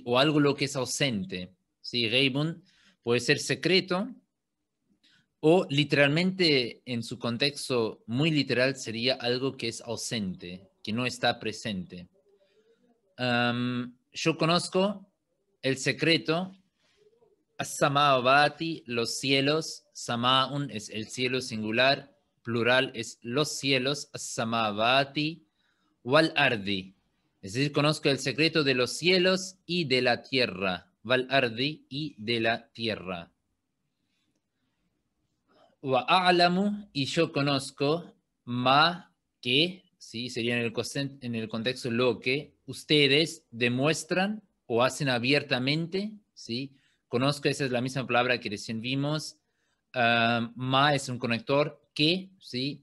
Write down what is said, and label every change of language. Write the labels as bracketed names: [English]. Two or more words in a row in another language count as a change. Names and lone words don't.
[Spanish] O algo lo que es ausente, ¿sí? Ghaibun puede ser secreto, o literalmente en su contexto muy literal sería algo que es ausente, que no está presente. Yo conozco el secreto, as-samawati, los cielos, samaun es el cielo singular, plural es los cielos, [Arabic] السماوات والأرض, [Spanish] es decir, conozco el secreto de los cielos y de la tierra, [Arabic] والأرض [Spanish] y de la tierra. [Arabic] وأعلم, [Spanish] y yo conozco, ma, que, ¿sí? Sería en el contexto lo que ustedes demuestran o hacen abiertamente, ¿sí? Conozco, esa es la misma palabra que recién vimos. Ma es un conector que, ¿sí?